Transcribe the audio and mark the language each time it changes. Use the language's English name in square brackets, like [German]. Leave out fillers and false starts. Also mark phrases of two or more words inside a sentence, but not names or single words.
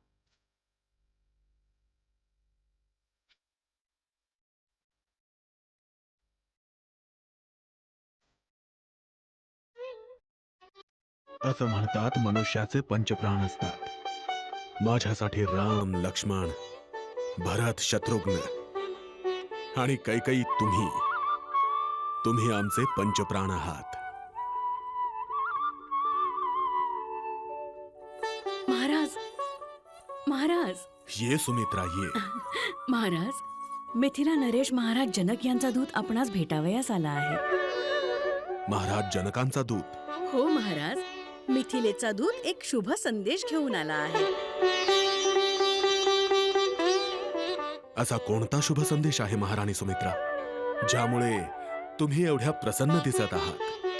[Marathi] असं म्हणतात मनुष्याचे पंचप्राण असतात. माझ्यासाठी राम, लक्ष्मण, भरत, शत्रुघ्न आणि कैकेयी तुम्ही आमचे पंचप्राण आहात. महाराज महाराज ये सुमित्रा ये. महाराज, मिथिला नरेश महाराज जनक यांचा दूत आपणास भेटावयास आला आहे. महाराज जनकांचा दूत? हो महाराज, मिथिलेचा दूत एक शुभ संदेश घेऊन आला आहे. असा कोणता शुभ संदेश आहे महाराणी सुमित्रा, ज्यामुळे तुम्ही एवढ्या प्रसन्न दिसत आहात?